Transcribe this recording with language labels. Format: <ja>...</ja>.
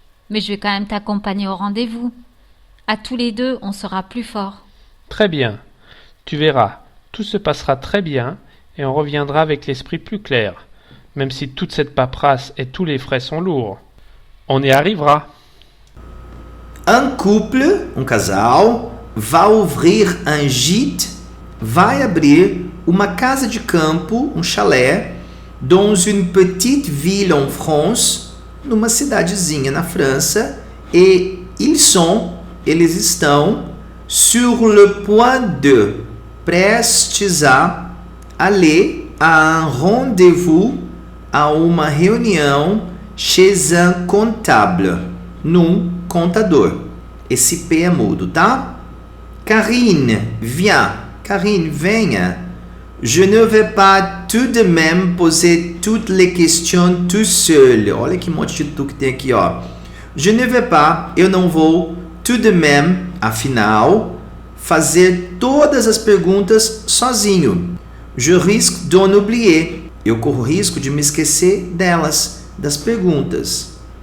<fr>Mais je vais quand même t'accompagner au rendez-vous. À tous les deux, on sera plus forts. Très bien. Tu verras, tout se passera très bien et on reviendra avec l'esprit plus clair, même si toute cette paperasse et tous les frais sont lourds. On y arrivera. Un couple,</fr> <pt>casal, vai</pt> <fr>ouvrir un gîte,</fr> <pt>vai abrir uma casa de campo, chalé,</pt> <fr>dans une petite ville en France,</fr> <pt>numa cidadezinha na França,</pt> <fr>et</fr> <pt>eles estão</pt> <fr>sur le point de,</fr> <pt>prestes a</pt> <fr>aller a un rendez-vous,</fr> <pt>a uma reunião</pt> <fr>chez un comptable,</fr> <pt>num contador. Esse P é mudo, tá?</pt> <fr>Karine, viens.</fr> <pt>Karine, venha.</pt> <fr>Je ne vais pas tout de même poser toutes les questions tout seul.</fr> <pt>Olha que monte de tu que tem aqui, ó.</pt> <fr>Je ne vais pas,</fr> <pt>eu não vou,</pt> <fr>tout de même,</fr> <pt>afinal, fazer todas as perguntas sozinho.</pt> <fr>Je risque d'en oublier.</fr> <pt>Eu corro risco de me esquecer delas, das perguntas.</pt>